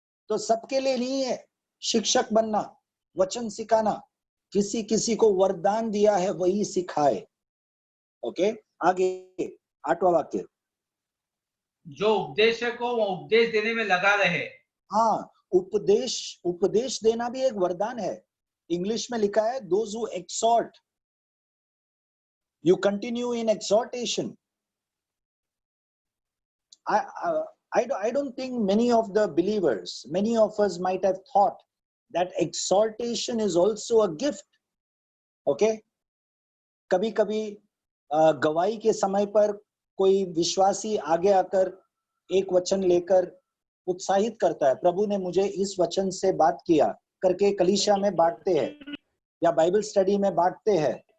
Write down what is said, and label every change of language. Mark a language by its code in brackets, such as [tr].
[hi] तो सबके लिए नहीं है शिक्षक बनना, वचन सिखाना। किसी किसी को वरदान दिया है वही सिखाए। ओके, आगे 8वां वाक्य। जो उपदेशक को वो उपदेश देने में लगा रहे। हाँ, उपदेश देना भी एक वरदान है। इंग्लिश में लिखा है, [en] those who exhort, you continue in exhortation. I don't think many of the believers, many of us might have thought that exhortation is also a gift. [hi] Okay, कभी कभी गवाही के समय पर कोई विश्वासी आगे आकर एक वचन लेकर उत्साहित करता है, प्रभु ने मुझे इस वचन से बात किया करके कलीसिया में बांटते हैं या बाइबल स्टडी में बांटते हैं।